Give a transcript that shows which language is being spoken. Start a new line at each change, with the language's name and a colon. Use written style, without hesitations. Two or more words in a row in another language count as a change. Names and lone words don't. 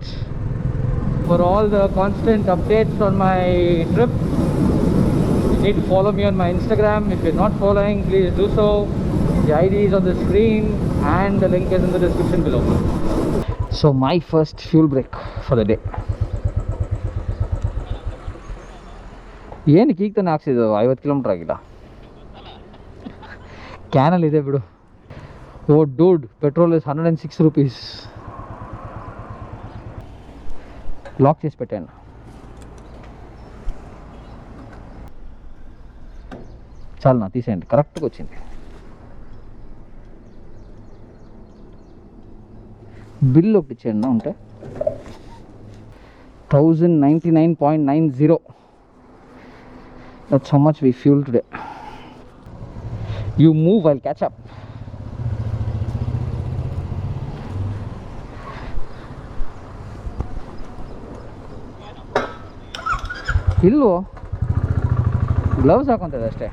English: For all the constant updates on my trip, you need to follow me on my Instagram. If you're not following, please do so. The ID is on the screen and the link is in the description below. So my first fuel break for the day.
Kannada: ಏನಕ್ಕೆ ಈಗ ತಾನೆ ಹಾಕ್ಸಿದ್ದು 50 ಕಿಲೋಮೀಟರ್ ಆಗಿಲ್ಲ ಕ್ಯಾನಲ್ಲಿ ಇದೆ ಬಿಡು
English: Oh dude petrol is 106 rupees
Telugu: లాక్ చేసి పెట్టాను చాలు నా తీసేయండి కరెక్ట్గా వచ్చింది బిల్ ఒకటి ఇచ్చేయండి నా ఉంటే 1099.90
English: That's how much we fuel today. You move, I'll catch up.
Kannada: ಇಲ್ಲೋ gloves ಹಾಕೊಂಡ ಅಷ್ಟೆ.